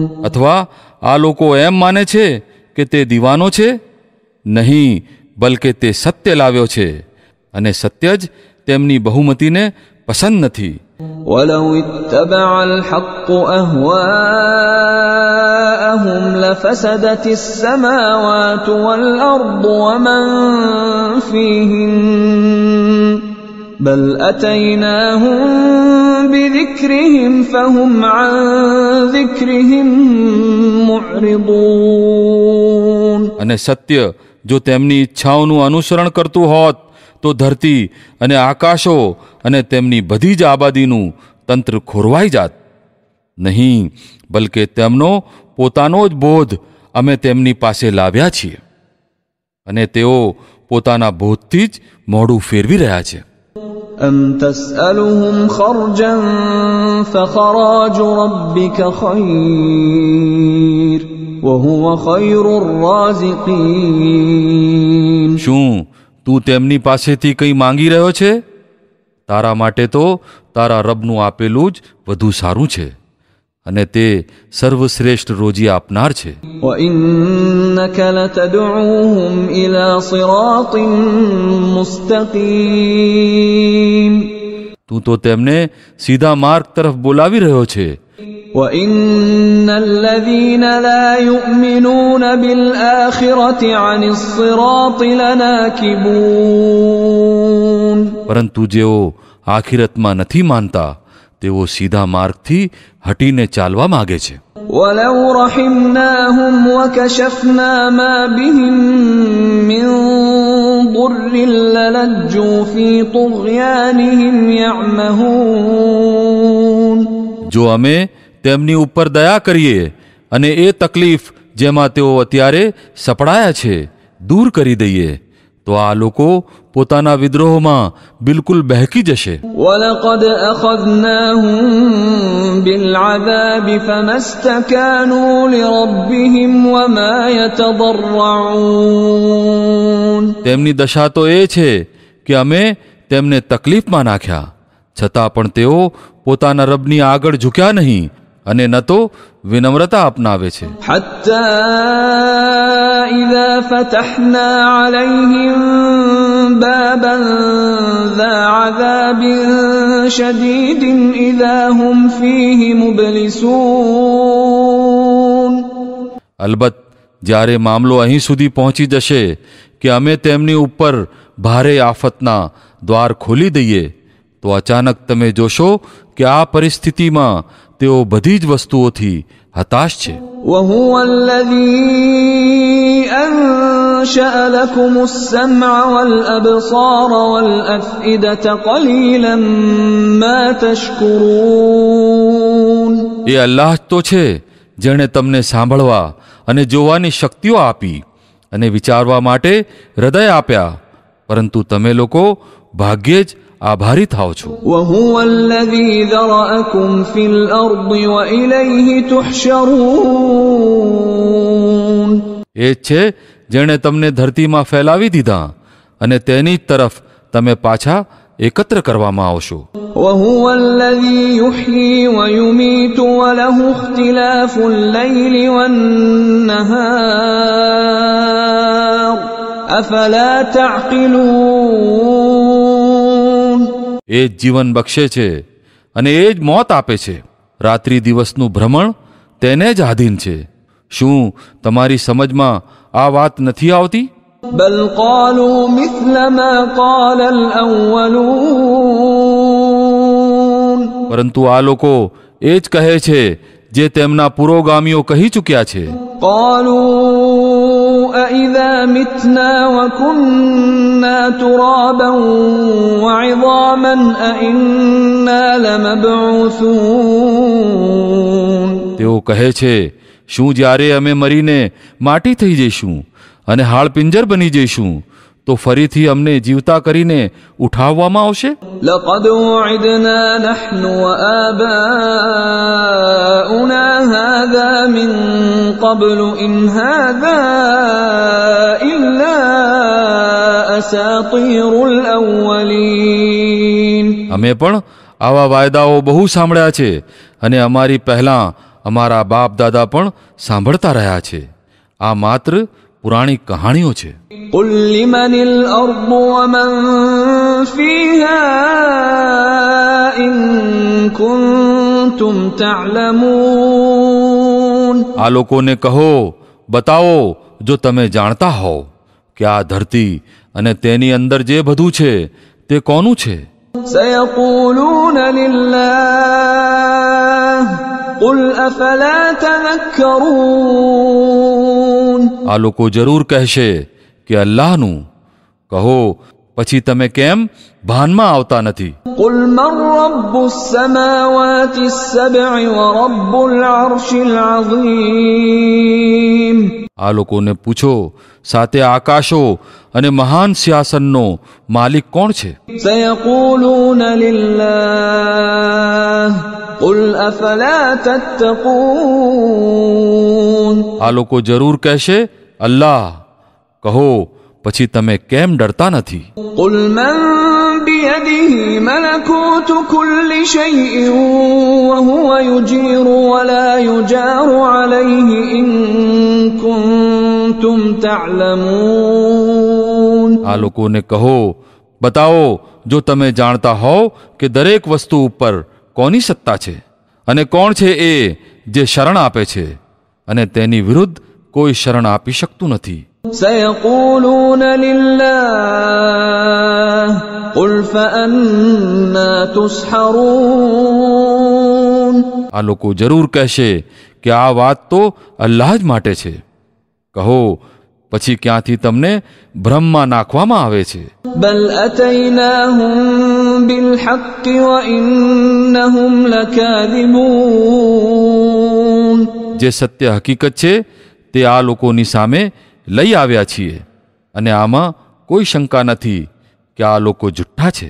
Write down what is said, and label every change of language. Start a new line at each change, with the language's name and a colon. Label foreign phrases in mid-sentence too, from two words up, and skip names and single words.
Gujarati: અથવા આ લોકો એમ માને છે કે તે દીવાનો છે? નહીં, બલકે તે સત્ય લાવ્યો છે અને સત્ય જ તેમની બહુમતીને પસંદ નથી.
Arabic: ولو اتبع الحق أهواءهم لفسدت السماوات والأرض ومن فيهن بل أتيناهم بذكرهم فهم عن ذكرهم معرضون.
Gujarati: અને સત્ય જો તેમની ઈચ્છાઓનું અનુસરણ કરતું હોત તો ધરતી અને આકાશો અને તેમની બધી જ આબાદીનું તંત્ર ખોરવાઈ જાત. નહીં, બલકે તેમનો પોતાનો જ બોધ અમે તેમની પાસે લાવ્યા છીએ અને તેઓ પોતાના બોધથી જ મોઢું ફેરવી રહ્યા છે.
Arabic: أم تسألهم خرجا فخراج ربك خير وهو خير الرازقين.
Gujarati: શું તું તેમની પાસેથી કંઈ માંગી રહ્યો છે? તારા માટે તો તારા રબનું આપેલું જ વધુ સારું છે અને તે સર્વશ્રેષ્ઠ રોજી આપનાર છે.
Arabic: وإنك لتدعوهم إلى صراط مستقيم.
Gujarati: તું તો તેમને સીધા માર્ગ તરફ બોલાવી રહ્યો છે.
Arabic: وإن الذين لا يؤمنون بالآخرة عن الصراط لناكبون.
Gujarati: પરંતુ જેઓ આખિરતમાં નથી માનતા તેઓ સીધા માર્ગથી હટીને ચાલવા માંગે છે.
Arabic: ولو رحمناهم وكشفنا ما بهم من ضر للجوا في طغيانهم يعمهون.
Gujarati: જો અમે તેમની ઉપર દયા કરીએ અને એ તકલીફ જેમાં તેઓ અત્યારે સપડાયા છે દૂર કરી દઈએ તો આ લોકો પોતાના વિદ્રોહમાં બિલકુલ બહેકી જશે.
Arabic: ولقد أخذناهم بالعذاب فما استكانوا لربهم وما يتضرعون.
Gujarati: તેમની દશા તો એ છે કે અમે તેમને તકલીફમાં નાખ્યા છતાં પણ તેઓ પોતાના રબની આગળ ઝૂક્યા નહીં અને ન તો વિનમ્રતા અપનાવે છે.
Arabic: حتى إذا فتحنا عليهم بابا ذا عذاب شديد إذا هم فيه مبلسون.
Gujarati: અલબત્ત જ્યારે મામલો અહીં સુધી પહોંચી જશે કે અમે તેમની ઉપર ભારે આફતના દ્વાર ખોલી દઈએ તો અચાનક તમે જોશો કે આ પરિસ્થિતિમાં તેઓ બધી જ વસ્તુઓથી હતાશ છે.
Arabic: وهو الذي أنشأ لكم السمع والأبصار والأفئدة قليلا ما تشكرون.
Gujarati: એ અલ્લાહ જ તો છે જેણે તમને સાંભળવા અને જોવાની શક્તિઓ આપી અને વિચારવા માટે હૃદય આપ્યા, પરંતુ તમે લોકો ભાગ્યે જ આભારી થાઓ છો.
Arabic: وهو الذي ذرأكم في الأرض وإليه تحشرون.
Gujarati: એ જ છે જેણે તમને ધરતીમાં ફેલાવી દીધા અને તેની જ તરફ તમે પાછા એકત્ર કરવામાં આવશો.
Arabic: وهو الذي يحيي ويميت وله اختلاف الليل والنهار أفلا تعقلون.
Gujarati: એ જ જીવન બક્ષે છે અને એ જ મોત આપે છે. રાત્રિ દિવસનું ભ્રમણ તેને જ આધીન છે. શું તમારી સમજમાં આ વાત નથી આવતી?
Arabic: بل قالوا مثل ما قال الأولون.
Gujarati: પરંતુ આ લોકો એ જ કહે છે જે તેમના પુરોગામીઓ કહી ચૂક્યા છે.
Arabic: قالوا أإذا متنا وكنا ترابا وعظاما أإنا لمبعوثون.
Gujarati: તેઓ કહે છે, શું જ્યારે અમે મરીને માટી થઈ જઈશું અને હાડપિંજર બની જઈશું તો ફરીથી અમને જીવતા કરીને ઉઠાવવામાં આવશે?
Arabic: لقد وعدنا نحن وآباؤنا هذا من قبل إن هذا إلا أساطير الأولين.
Gujarati: અમે પણ આવા વાયદાઓ બહુ સાંભળ્યા છે અને અમારી પહેલાં અમારા બાપ દાદા પણ સાંભળતા રહ્યા છે. આ માત્ર પુરાણી કહાણીઓ છે.
Arabic: قل لمن الأرض ومن فيها إن كنتم تعلمون.
Gujarati: આ લોકોને કહો, બતાવો જો તમે જાણતા હોવ કે આ ધરતી અને તેની અંદર જે બધું છે તે કોનું છે?
Arabic: سيقولون لله قل أفلا تذكرون.
Gujarati: આ લોકો જરૂર કહેશે કે અલ્લાહનું. કહો પછી તમે કેમ ભાનમાં આવતા નથી?
Arabic: قل من رب السماوات السبع ورب العرش العظيم.
Gujarati: આ લોકોને પૂછો, સાતે આકાશો અને મહાન સિંહાસનનો માલિક કોણ છે?
Arabic: سيقولون لله قل أفلا تتقون.
Gujarati: આ લોકો જરૂર કહેશે અલ્લાહ. કહો પછી તમે કેમ ડરતા નથી?
Arabic: قل من بيده ملكوت كل شيء وهو يجير ولا يجار عليه إن كنتم تعلمون.
Gujarati: આ લોકોને કહો, બતાવો જો તમે જાણતા હોવ કે દરેક વસ્તુ ઉપર કોની સત્તા છે અને કોણ છે એ જે શરણ આપે છે અને તેની વિરુદ્ધ કોઈ શરણ આપી શકતું નથી.
Arabic: سيقولون لله قل فأنا تسحرون.
Gujarati: આ લોકો જરૂર કહેશે કે આ વાત તો અલ્લાહ જ માટે છે. કહો પછી ક્યાંથી તમને ભ્રમમાં નાખવામાં આવે છે?
Arabic: بل أتيناهم بالحق وإنهم لكاذبون.
Gujarati: જે સત્ય હકીકત છે તે આ લોકોની સામે લઈ આવ્યા છીએ અને આમાં કોઈ શંકા નથી કે આ લોકો જુઠ્ઠા છે.